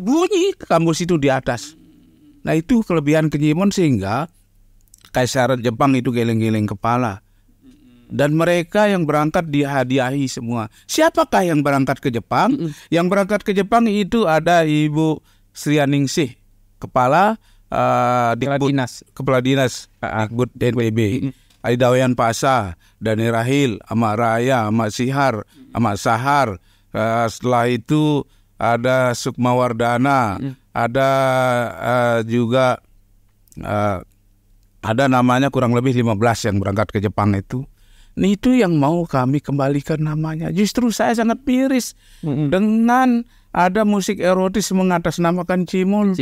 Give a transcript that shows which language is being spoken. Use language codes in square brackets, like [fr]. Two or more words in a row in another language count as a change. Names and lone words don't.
[id] Bunyi gambus itu di atas. Nah itu kelebihan Kecimol sehingga Kaisar Jepang itu geleng-geleng kepala. Dan mereka yang berangkat dihadiahi semua. Siapakah yang berangkat ke Jepang? Yang berangkat ke Jepang itu ada Ibu Srianingsih, Kepala Kepala Dinas Dikbud NPB, Aidawayan Pasa, Dani Rahil, Amak Raya, Amak Sihar, Amak Sahar. Setelah itu ada Sukma Wardana, ada juga ada namanya kurang lebih 15 yang berangkat ke Jepang itu. Nah, itu yang mau kami kembalikan namanya. Justru saya sangat miris dengan ada musik erotis mengatasnamakan Cimol.